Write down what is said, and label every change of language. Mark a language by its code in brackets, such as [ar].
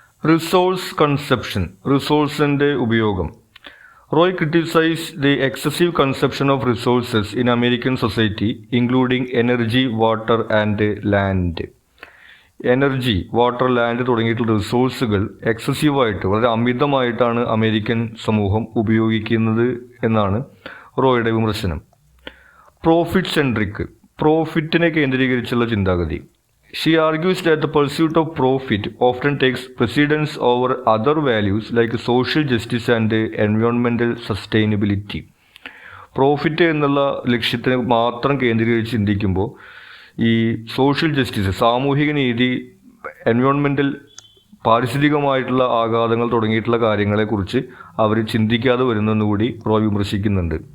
[en] Resource consumption. [ml] റിസോഴ്സിൻ്റെ ഉപയോഗം. [en] Roy criticise the excessive consumption of resources in American society including energy, water and land. [ml] Energy, water, land തുടങ്ങിയിട്ടുള്ള റിസോഴ്സുകൾ എക്സസീവായിട്ട്, വളരെ അമിതമായിട്ടാണ് American സമൂഹം ഉപയോഗിക്കുന്നത് എന്നാണ് റോയുടെ വിമർശനം. Profit centric. പ്രോഫിറ്റിനെ കേന്ദ്രീകരിച്ചുള്ള ചിന്താഗതി. [en] She argues that the pursuit of profit often takes precedence over other values like social justice and environmental sustainability. [ml] Profit എന്നുള്ള ലക്ഷ്യത്തിന് മാത്രം കേന്ദ്രീകരിച്ച് ചിന്തിക്കുമ്പോൾ ഈ സോഷ്യൽ ജസ്റ്റിസ്, സാമൂഹിക നീതി, എൻവയോൺമെൻറ്റൽ പാരിസ്ഥിതികമായിട്ടുള്ള ആഘാതങ്ങൾ തുടങ്ങിയിട്ടുള്ള കാര്യങ്ങളെക്കുറിച്ച് അവർ ചിന്തിക്കാതെ വരുന്നെന്നുകൂടി റോയ് വിമർശിക്കുന്നുണ്ട്.